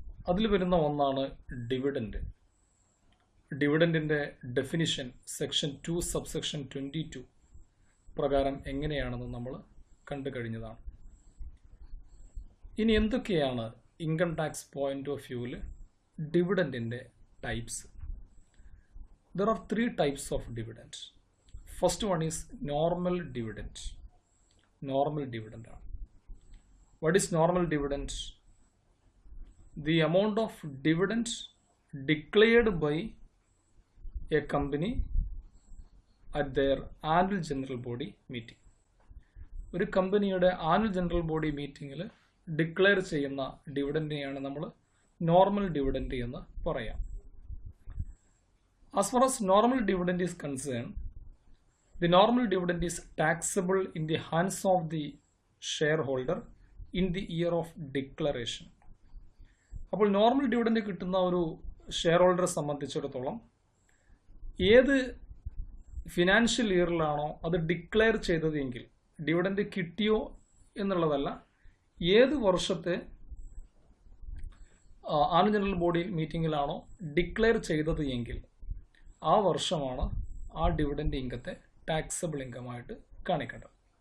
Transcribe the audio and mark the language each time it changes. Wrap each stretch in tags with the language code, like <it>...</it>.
<ml>അതിൽ വരുന്ന ഒന്നാണ് ഡിവിഡൻഡ്. ഡിവിഡൻഡിൻ്റെ ഡെഫിനിഷൻ സെക്ഷൻ 2 സബ്സെക്ഷൻ 22 പ്രകാരം എങ്ങനെയാണെന്ന് നമ്മൾ കണ്ടു കഴിഞ്ഞതാണ്. ഇനി എന്തൊക്കെയാണ് ഇൻകം ടാക്സ് പോയിന്റ് ഓഫ് വ്യൂവിൽ ഡിവിഡൻഡിൻ്റെ types?</ml> <en>There are 3 types of dividend. First one is normal dividend. Normal dividend. What is normal dividend? The amount of dividend declared by a company at their annual general body meeting.</en> <ml>ഒരു കമ്പനിയുടെ annual general body മീറ്റിങ്ങിൽ declare ചെയ്യുന്ന ഡിവിഡൻഡിനെയാണ് നമ്മൾ normal dividend എന്ന് പറയാം.</ml> <en>As far as normal dividend is concerned, the normal dividend is taxable in the hands of the shareholder in the year of declaration.</en> <ml>അപ്പോൾ normal dividend കിട്ടുന്ന ഒരു share ഹോൾഡറെ സംബന്ധിച്ചിടത്തോളം ഏത് ഫിനാൻഷ്യൽ ഇയറിലാണോ അത് ഡിക്ലെയർ ചെയ്തതെങ്കിൽ, ഡിവിഡൻഡ് കിട്ടിയോ എന്നുള്ളതല്ല, ഏത് വർഷത്തെ ആനുവൽ ജനറൽ ബോഡി മീറ്റിങ്ങിലാണോ ഡിക്ലെയർ ചെയ്തത് എങ്കിൽ ആ വർഷമാണ് ആ ഡിവിഡൻഡ് ഇൻകത്തെ ടാക്സബിൾ ഇൻകമായിട്ട് കാണിക്കേണ്ടത്.</ml>